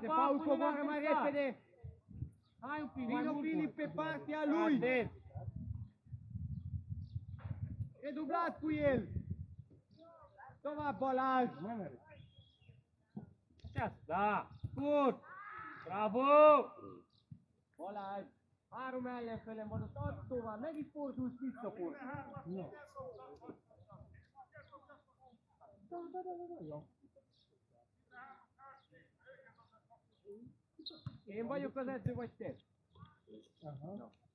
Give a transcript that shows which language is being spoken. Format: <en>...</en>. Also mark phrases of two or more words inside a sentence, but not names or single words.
<ro>Paul coboară mai repede. Hai un pic, mai Vino, mult. Filip, pe partea lui. Atât. E dublat cu el. Toma, Balaj. Așa, da. Scurt. Bravo. Balaj.</ro> <hu>Három ellenfelem van, ott add tovább, meg is fordulsz visszafordul. Én vagyok az edző, vagy te? Aha.</hu>